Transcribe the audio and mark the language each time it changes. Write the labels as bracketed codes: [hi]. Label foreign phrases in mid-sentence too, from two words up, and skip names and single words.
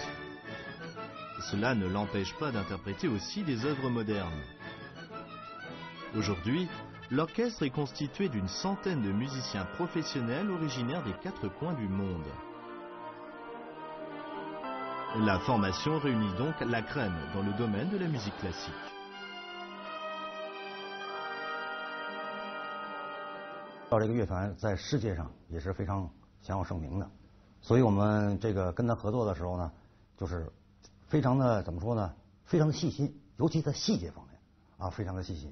[fr] Cela ne l'empêche pas d'interpréter aussi des œuvres modernes. Aujourd'hui, l'orchestre est constitué d'une centaine de musiciens professionnels originaires des 4 coins du monde. La formation réunit donc la crème dans le domaine de la musique classique. [zh] 这个乐团在世界上也是非常享有盛名的，所以我们这个跟他合作的时候呢，就是非常的怎么说呢，非常的细心，尤其在细节方面啊，非常的细心。